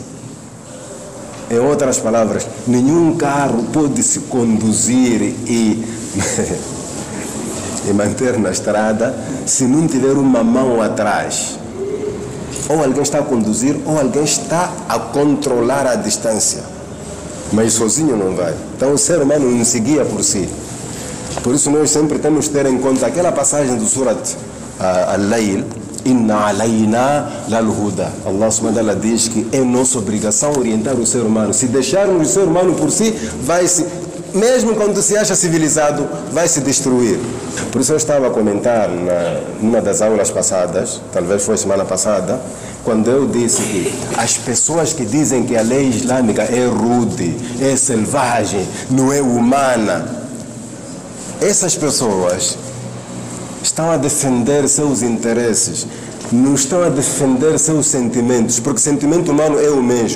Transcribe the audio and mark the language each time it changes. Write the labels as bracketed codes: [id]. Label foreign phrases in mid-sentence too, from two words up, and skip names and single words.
[pt] Em outras palavras, nenhum carro pode se conduzir e manter na estrada se não tiver uma mão atrás. Ou alguém está a conduzir, ou alguém está a controlar a distância. Mas sozinho não vai. Então o ser humano não se guia por si. Por isso nós sempre temos que ter em conta aquela passagem do Surat Al-Layl: [ar] إن علينا للهدى. الله سبحانه وتعالى [pt] diz que é nossa obrigação orientar o ser humano. Se deixarmos o ser humano por si, mesmo quando se acha civilizado, vai se destruir. Por isso eu estava a comentar numa das aulas passadas, talvez foi semana passada, quando eu disse que as pessoas que dizem que a lei islâmica é rude, é selvagem, não é humana, essas pessoas estão a defender seus interesses, não estão a defender seus sentimentos, porque sentimento humano é o mesmo.